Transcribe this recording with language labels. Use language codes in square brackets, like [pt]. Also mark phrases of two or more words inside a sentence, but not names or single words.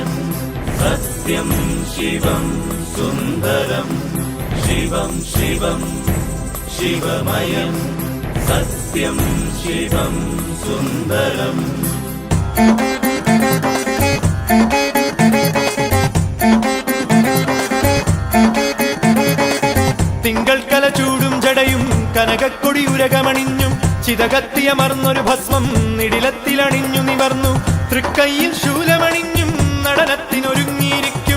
[sa] सत्यं शिवं सुन्दरं शिवं शिवं शिवमयं सत्यं शिवं सुन्दरम् [ml] തിങ്കൾ കല ചൂടും ജടയും കനകക്കൊടി ഉരകമണിഞ്ഞും ചിതകത്തിയമർന്നൊരു ഭസ്മം നിടിലത്തിലണിഞ്ഞു നിവർന്നു തൃക്കൈയിൽ ശൂലമണിഞ്ഞും നടനത്തിനൊരുങ്ങിയിരിക്കും